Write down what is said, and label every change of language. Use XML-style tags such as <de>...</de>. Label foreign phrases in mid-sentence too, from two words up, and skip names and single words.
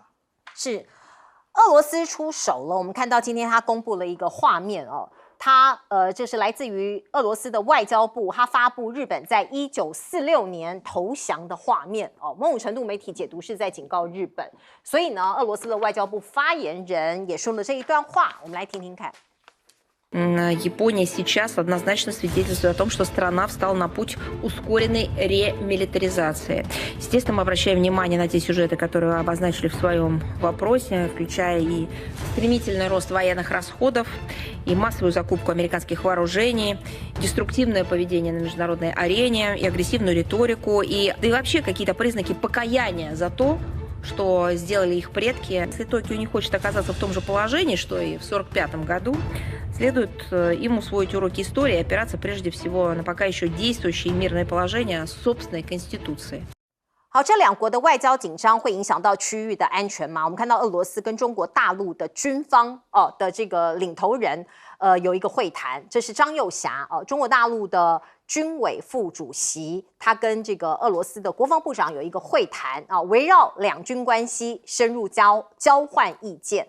<zh>是，俄罗斯出手了。我们看到今天他公布了一个画面哦。他这是来自于俄罗斯的外交部，他发布日本在1946年投降的画面哦。某种程度媒体解读是在警告日本，所以呢，俄罗斯的外交部发言人也说了这一段话，我们来听听看。</zh> <ru>Япония сейчас однозначно свидетельствует о том, что страна встала на путь ускоренной ремилитаризации. Естественно, мы обращаем внимание на те сюжеты, которые вы обозначили в своем вопросе, включая и стремительный рост военных расходов, и массовую закупку американских вооружений, деструктивное поведение на международной арене, и агрессивную риторику, да и вообще какие-то признаки покаяния за то, что сделали их предки. Если Токио не хочет оказаться в том же положении, что и в 1945 году, следует им усвоить уроки истории и опираться прежде всего на пока еще действующее мирное положение собственной конституции.</ru> <zh>好，这两国的外交紧张会影响到区域的安全吗？我们看到俄罗斯跟中国大陆的军方的这个领头人有一个会谈，这是张又侠中国大陆的军委副主席，他跟这个俄罗斯的国防部长有一个会谈围绕两军关系深入交换意见。</zh>